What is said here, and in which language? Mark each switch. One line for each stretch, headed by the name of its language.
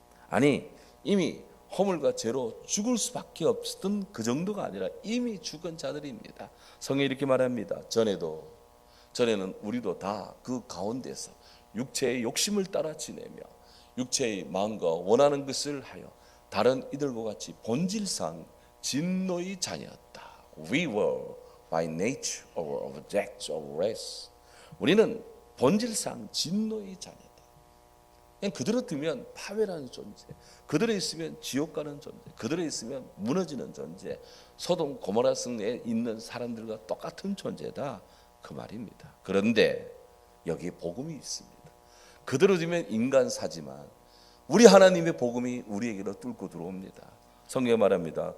Korean: 아니 이미 허물과 죄로 죽을 수밖에 없었던 그 정도가 아니라 이미 죽은 자들입니다. 성경이 이렇게 말합니다. 전에는 우리도 다 그 가운데서 육체의 욕심을 따라 지내며 육체의 마음과 원하는 것을 하여 다른 이들과 같이 본질상 진노의 자녀였다.
English: We were by nature or objects of wrath.
Korean: 우리는 본질상 진노의 자녀다. 그냥 그대로 두면 파멸하는 존재, 그대로 있으면 지옥 가는 존재, 그대로 있으면 무너지는 존재, 소돔 고모라 성에 있는 사람들과 똑같은 존재다, 그 말입니다. 그런데 여기에 복음이 있습니다. 그대로 두면 인간사지만 우리 하나님의 복음이 우리에게로 뚫고 들어옵니다. 성경에 말합니다.